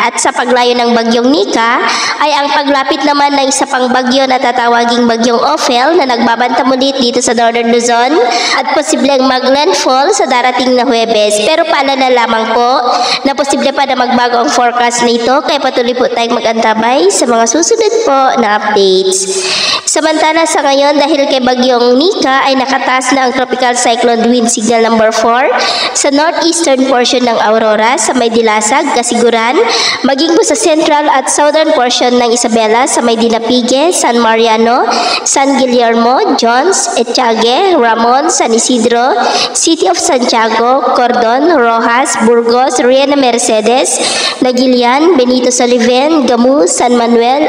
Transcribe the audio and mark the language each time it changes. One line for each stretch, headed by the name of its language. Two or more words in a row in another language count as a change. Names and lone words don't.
Filipino: At sa paglayo ng bagyong Nika, ay ang paglapit naman ng isa pang bagyo na tatawaging bagyong Ophel na nagbabantamulit dito sa Northern Luzon at posibleng mag-landfall sa darating na Huwebes. Pero paalala lamang po na posible pa na magbago ang forecast nito, kaya patuloy po tayong mag-antabay sa mga susunod po na updates. Samantala sa ngayon, dahil kay bagyong Nika ay nakataas na ang
English: tropical cyclone wind signal number 4
Filipino: sa
English: northeastern portion
Filipino: ng Aurora sa may Dilasag, Kasiguran, maging po sa central at
English: southern portion
Filipino: ng Isabela sa may Dinapigue, San Mariano, San Guillermo, Jones, Etiague, Ramon, San Isidro, City of Santiago, Cordon, Rojas, Burgos, Riena Mercedes, Nagilian, Benito Soliven, Gamu, San Manuel,